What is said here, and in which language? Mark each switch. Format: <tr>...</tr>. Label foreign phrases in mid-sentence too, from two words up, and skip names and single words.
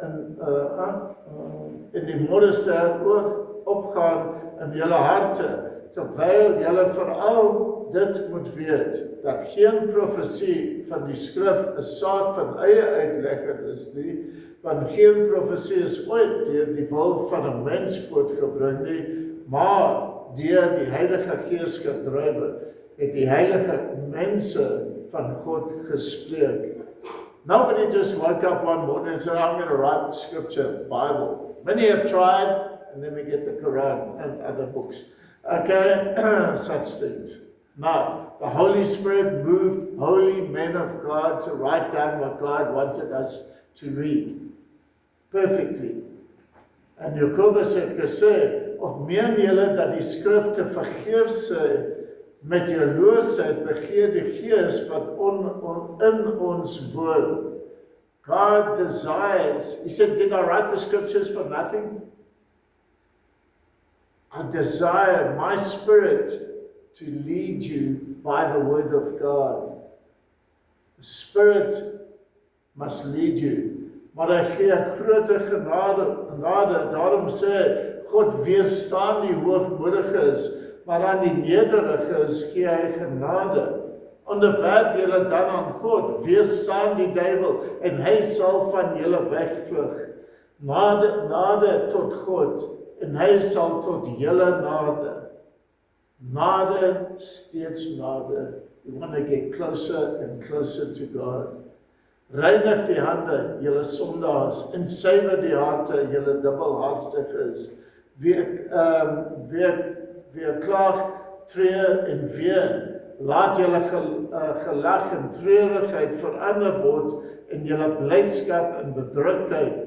<af>en die môrester opgaan in julle harte, terwyl julle veral dit moet weet, dat geen profesie van die skrif 'n saak van eie uitlegging is nie, want geen profesie is ooit deur die wil van 'n mens voortgebring nie, maar deur die Heilige Gees gedrywe, het die heilige mense van God gespreek.</af> <en>Nobody just woke up one morning and said, I'm going to write scripture, Bible. Many have tried, and then we get the Quran and other books. Okay, such things. No, the Holy Spirit moved holy men of God to write down what God wanted us to read perfectly.</en> <af>En Jakobus het gesê, of meen julle dat die skrifte vergeefs met jaloersheid begeer die Gees wat in ons woon.</af> <en>God desires, he said, did I write the scriptures for nothing? I desire my spirit to lead you by the word of God. The Spirit must lead you.</en> <af>Maar hy gee grote genade, daarom sê God weerstaan die hoogmoediges, maar aan die nederiges gee hy genade. Onderwerp julle dan aan God, weerstaan die duiwel, en hy sal van julle wegvlug. Nade tot God, en hy sal tot julle nade. Nade, steeds nade.</af> <en>You want to get closer and closer to God.</en> <af>Reinig die hande, julle sondaars, en suiwer die harte, julle dubbelhartiges. Wie klaag, treur en ween. Laat julle gelag en treurigheid verander word en julle blydskap en bedruktheid.</af>